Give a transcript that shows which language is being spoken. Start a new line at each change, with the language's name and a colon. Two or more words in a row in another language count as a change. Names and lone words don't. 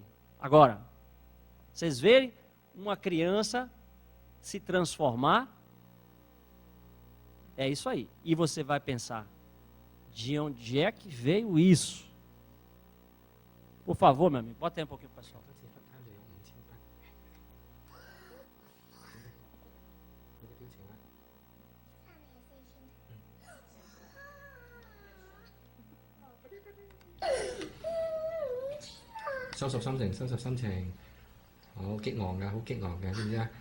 Portuguese: Agora, vocês verem uma criança se transformar, é isso aí. E você vai pensar, de onde é que veio isso? Por favor, meu amigo, bota aí um pouquinho, pessoal.
Cantonese: 收拾心情，收拾心情，好激昂嘅，好激昂嘅，知唔知啊？